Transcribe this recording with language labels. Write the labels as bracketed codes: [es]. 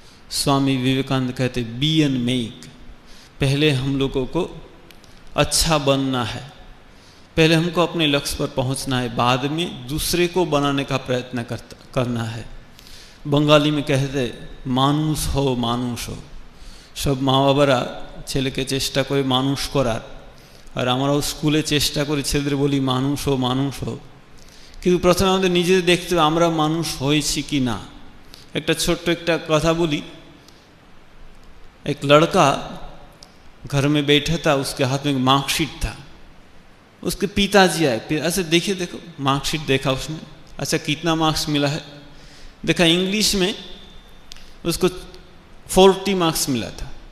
[hi] स्वामी विवेकानंद कहते, [en] Be and make. [hi] पहले हम लोगों को अच्छा बनना है, पहले हमको अपने लक्ष्य पर पहुंचना है, बाद में दूसरे को बनाने का प्रयत्न करना है। बंगाली में कहते, [bn] मानुष हो मानुष हो। सब মা বাবারা ছেলেকে চেষ্টা করে মানুষ করার, আর আমরাও স্কুলে চেষ্টা করি ছেলেদের বলি মানুষ হো মানুষ হো। কিন্তু প্রথমে আমাদের নিজেদের দেখতে হবে আমরা মানুষ হয়েছি কি না। একটা ছোট্ট একটা কথা বলি। [hi] एक लड़का घर में बैठा था, उसके हाथ में एक मार्कशीट था। उसके पिताजी आए, अच्छा देखिए, देखो मार्कशीट देखा उसने, अच्छा कितना मार्क्स मिला है। देखा इंग्लिश में उसको 40 मार्क्स मिला था।